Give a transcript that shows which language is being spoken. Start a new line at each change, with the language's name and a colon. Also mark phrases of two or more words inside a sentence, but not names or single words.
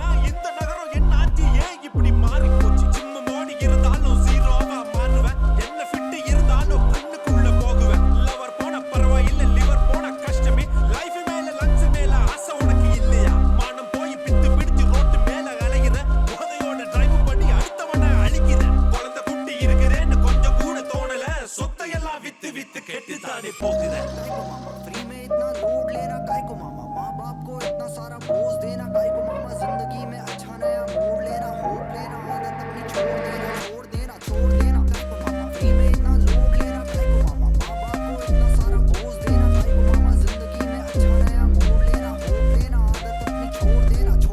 Tamil: இந்த நகரம் என்ன ஆச்சு ஏன் இப்படி மாறி போச்சு சிம்ம மோடி இருந்தாலும் ஜீரோவா மாறுவேன் என்ன ஃபிட் இருந்தாலும் கண்ணுக்குள்ள போகுவேன் லவர் போன பரவாயில்ல லிவர் போன கஷ்டமே லைஃப் மேல லஞ்ச் மேல ஆசை உனக்கு இல்லையா மானம் போய் பித்து பிடிச்சு ரோட்டு மேல அலைகிற போதையோட டிரைவ் பண்ணி அடுத்தவனை அழிக்கிற குழந்தை குட்டி இருக்கிறேன்னு கொஞ்சம் கூட தோணல சொத்தையெல்லாம் வித்து வித்து கெட்டுத்தானே போகுற
Hindi: फ्री में इतना लोड लेना काय को मामा माँ बाप को इतना सारा बोझ देना काय को मामा जिंदगी में अच्छा नया मोड़ लेना होप लेना आदत अपनी छोड़ देना काय को मामा फ्री में इतना लोड लेना काय को मामा माँ बाप को इतना सारा बोझ देना काय को मामा जिंदगी में अच्छा नया मोड़ लेना होप लेना आदत अपनी छोड़ देना